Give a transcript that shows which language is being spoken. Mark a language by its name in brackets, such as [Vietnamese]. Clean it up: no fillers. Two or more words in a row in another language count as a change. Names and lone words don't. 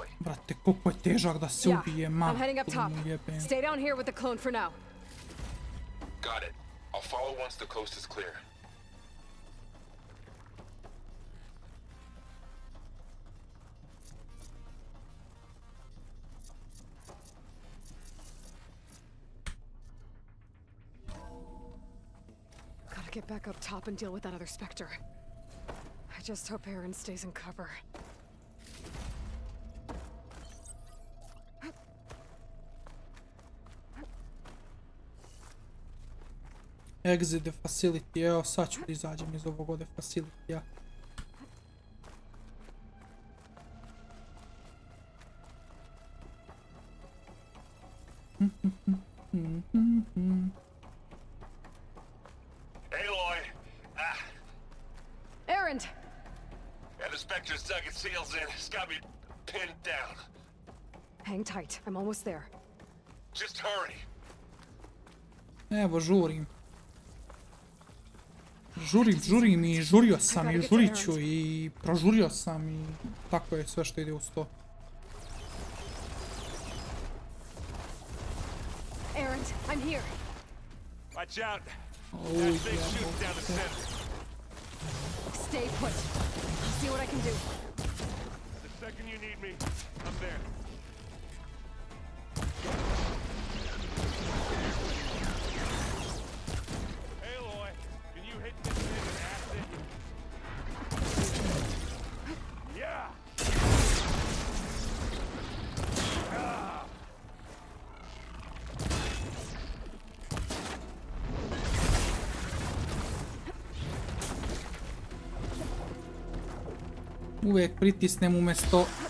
[Bosnian] Brate, koliko je težak da se ubije, [English] I'm heading up top. [Bosnian] mu jebem. [English] Stay down here with the clone for now. Got it. I'll follow once the coast is clear. Gotta get back up top and deal with that other specter. I just hope Aaron stays in cover. Exit the facility, [Bosnian] evo sad ću da izađem iz ovog ovdje facility-a. [English] Aloy! Aaron! Yeah, the Spectre's dug its heels in. It's got me pinned down. Hang tight, I'm almost there. Just hurry. [Bosnian] Evo, žurim. Žurim i žurio sam i žurit ću i prožurio sam i tako je sve što ide uz to. [English] Aaron, I'm here. Watch out. Oh, That thing's shooting down the center. Stay put. I'll see what I can do. The second you need me, I'm there. Aloy, can you hit this thing with acid? Yeah! Ah! [Bosnian] Uvijek pritisnem umjesto...